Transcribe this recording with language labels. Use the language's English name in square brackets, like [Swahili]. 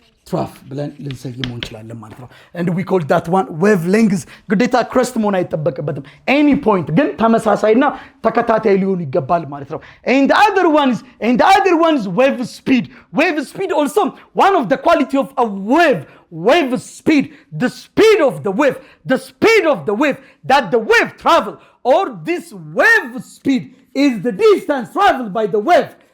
[Amharic] trough ብለን ልንሰይመው እንችላለን ማለት ነው። [English] and we call that one wavelength. [Amharic] ግዴታ crest መሆን አይጠበቅበትም። any point ግን ተመሳሳይና ተከታታይ ሊሆን ይገባል ማለት ነው። [English] and the other one is wave speed. Wave speed also one of the quality of a wave speed, the speed of the wave that the wave travel, or this wave speed is the distance traveled by the wave.